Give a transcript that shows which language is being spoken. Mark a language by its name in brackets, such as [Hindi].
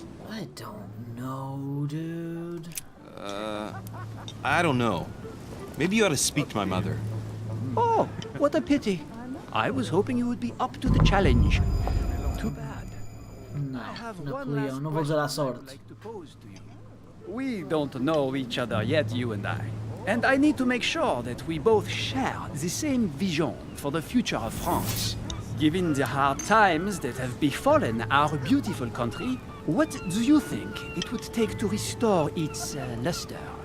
[English] I don't know, dude. I don't know. Maybe you ought to speak to my mother. Oh, what a pity. I was hoping you would be up to the challenge. Too bad. [Portuguese] Napoleão, não vou usar a sorte. [English] We don't know each other yet, you and I. And I need to make sure that we both share the same vision for the future of France. Given the hard times that have befallen our beautiful country, what do you think it would take to restore its luster?